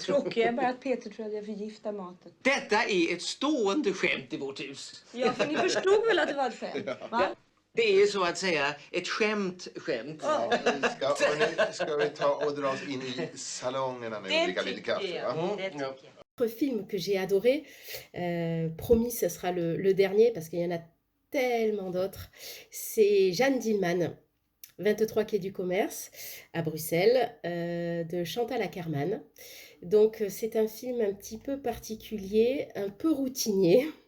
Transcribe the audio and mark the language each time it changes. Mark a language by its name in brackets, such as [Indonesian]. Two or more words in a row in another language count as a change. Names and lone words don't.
[Swedish] Tråkigt är bara att Peter tror att jag förgiftar maten. Detta är ett stående skämt i vårt hus. Ja, för ni förstod väl att det var ett skämt, va? Det är så att säga ett skämt. Ja, ska vi ta och dra oss in i salongerna nu och dricka lite kaffe? Va? [French] Autre film que j'ai adoré, promis ce sera le dernier parce qu'il y en a tellement d'autres, c'est Jeanne Dillman, 23 quai du Commerce à Bruxelles, de Chantal Akerman. Donc c'est un film un petit peu particulier, un peu routinier.